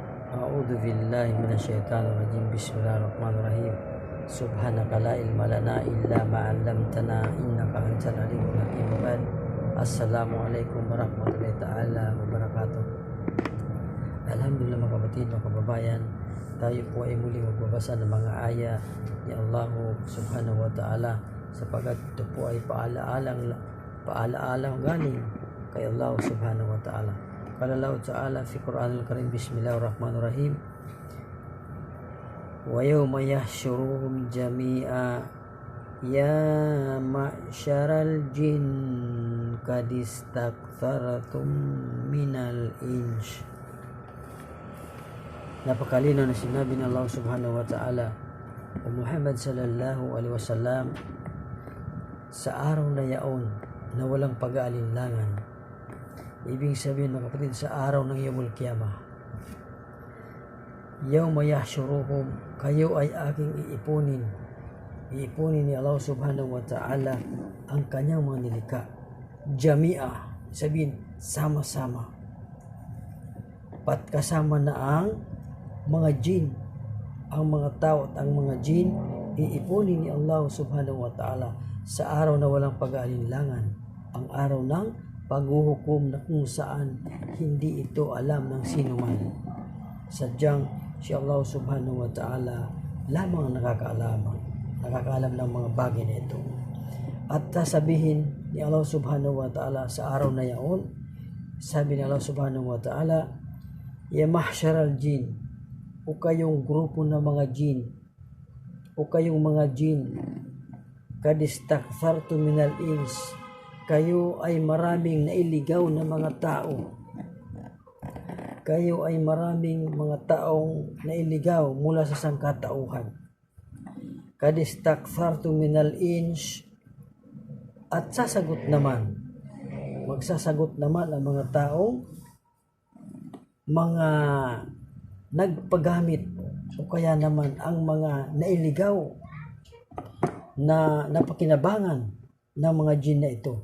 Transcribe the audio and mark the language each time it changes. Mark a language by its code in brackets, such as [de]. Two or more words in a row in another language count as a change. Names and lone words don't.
[ar] أعوذ بالله من الشيطان الرجيم. بسم الله الرحمن الرحيم. سبحانك لا علم لنا إلا ما علمتنا إنك أنت العليم الحكيم. السلام عليكم ورحمة الله تعالى وبركاته. [tl] Alhamdulillah mga kapatid, mga kababayan, tayo po ay muli magbabasa ng mga aya ni Allah [ar] سبحانه وتعالى [tl] sapagat ito po ay paalaalang galing kay Allah [ar] سبحانه وتعالى. قال الله تعالى في القرآن الكريم، بسم الله الرحمن الرحيم، ويوم يحشرهم جميعا يا معشر الجن قد استكثرتم من الإنس. [tl] Napakalino na sinabi ng Allah [ar] سبحانه وتعالى [tl] o Muhammad [ar] صلى الله عليه وسلم [tl] sa araw na yaon na walang pag-aalinlangan. Ibig sabihin mga kapatid, sa araw ng [ar] يوم القيامة، يوم يحشرهم, [tl] kayo ay aking iipunin ni Allah [ar] سبحانه وتعالى [tl] ang kanyang mga nilikha. Jami'a, sabihin sama-sama, pat kasama na ang mga jin, ang mga tao at ang mga jin, iipunin ni Allah [ar] سبحانه وتعالى [tl] sa araw na walang pag-aalinlangan, ang araw ng paghuhukom na kung saan hindi ito alam ng sino man. Sadyang si Allah [ar] سبحانه وتعالى [tl] lamang nakakaalam ng mga bagay na ito. At sasabihin ni Allah [ar] سبحانه وتعالى [tl] sa araw na yaon, sabi ni Allah [ar] سبحانه وتعالى, يا معشر الجن, [tl] o kayong grupo ng mga jin, o kayong mga jin, [ar] قد استكثرتم من الإنس, [tl] kayo ay maraming nailigaw na mga tao. Kayo ay maraming mga taong nailigaw mula sa sangkatauhan. [ar] قد استكثرتم من الإنس, [tl] at magsasagot naman ang mga taong mga nagpagamit o kaya naman ang mga nailigaw na napakinabangan ng mga jin na ito.